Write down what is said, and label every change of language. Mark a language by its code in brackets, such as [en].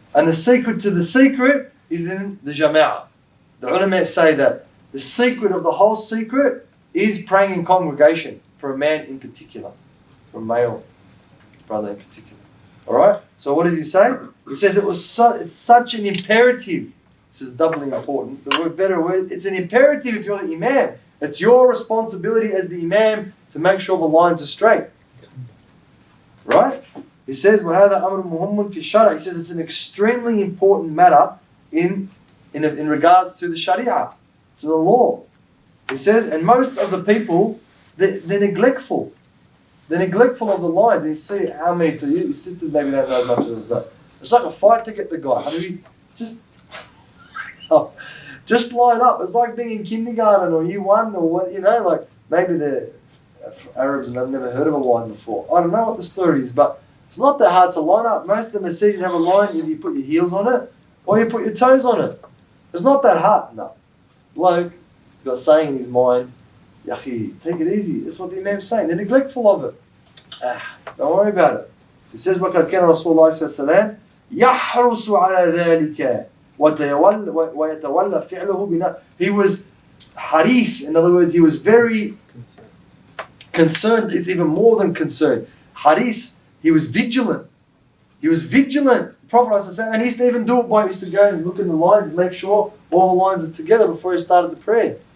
[en] And the secret to the secret is in the jama'ah. The ulama say that the secret of the whole secret is praying in congregation for a man in particular, for a male brother in particular. Alright? So what does he say? He says it's such an imperative. This is doubly important. The better word, it's an imperative if you're the Imam. It's your responsibility as the Imam to make sure the lines are straight. Right? He says, [ar] وَهَذَا أَمْرٌ مُهُمٌّ فِي الشَّرْعِ. [en] He says it's an extremely important matter in regards to the Sharia, to the law. He says, and most of the people, they're neglectful. They're neglectful of the lines. And you see how many to you, his sisters maybe don't know as much as that. It's like a fight to get the guy. I mean, just line up. It's like being in kindergarten or year one or what, like maybe the Arabs and I've never heard of a line before. I don't know what the story is, but it's not that hard to line up. Most of the masjids have a line, either you put your heels on it or you put your toes on it. It's not that hard. No. Bloke got saying in his mind, Yahi, take it easy. That's what the Imam's saying. They're neglectful of it. Don't worry about it. He says, [ar] وَقَدْ كَانَ رَسُولُ اللَّهِ صَلَّى اللَّهُ عَلَيْهِ وَسَلَّمَ يَحْرُصُ عَلَى ذَلِكَ وَيَتَوَلَّى فِعْلُهُ بِنَا. [en] He was haris. In other words, he was very concerned. It's even more than concerned. Haris, he was vigilant. He was vigilant. The Prophet ﷺ, and he used to even do it by, he used to go and look in the lines, make sure all the lines are together before he started the prayer.